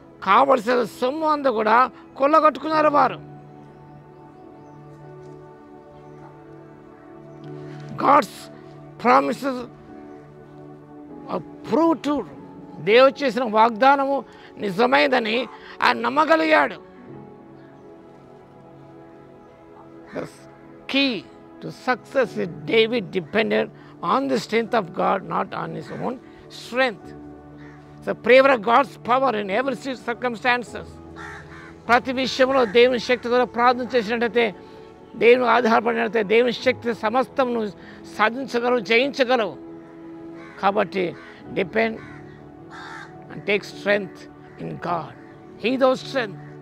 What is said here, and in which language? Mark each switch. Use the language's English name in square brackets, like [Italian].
[Telugu] కావలసిన సొమ్ము అంతా కూడా కొల్లగొట్టుకున్నారు వారు. [English] God's promises prove true, [Telugu] దేవుడు చేసిన వాగ్దానము నిజమైందని ఆయన నమ్మగలిగాడు. [English] The key to success is David depended on the strength of God, not on his own strength. So pray for God's power in every circumstances. [Telugu] ప్రతి విషయంలో దేవుని శక్తి ద్వారా ప్రార్థన చేసినట్టయితే, దేవుని ఆధారపడినట్లయితే దేవుని శక్తి సమస్తం నువ్వు సాధించగలవు, జయించగలవు. [English] కాబట్టి depend and take strength in God, he though strength.